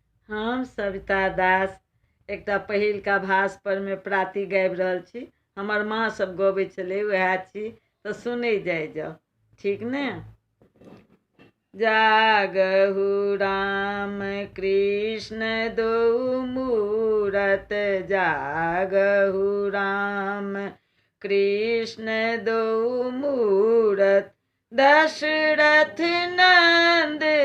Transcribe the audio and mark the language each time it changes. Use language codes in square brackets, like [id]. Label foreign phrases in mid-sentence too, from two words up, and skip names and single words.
[mai] हम सविता दास एकटा पहिलका भास पर में प्राति गाबि रहल छी। हमर माँ सब गबै छलै, वएह छी, तो सुनै जाओ। ठीक ने। जागहु राम कृष्ण दो मूरत, जागहु राम कृष्ण दो मूरत, दशरथ नंद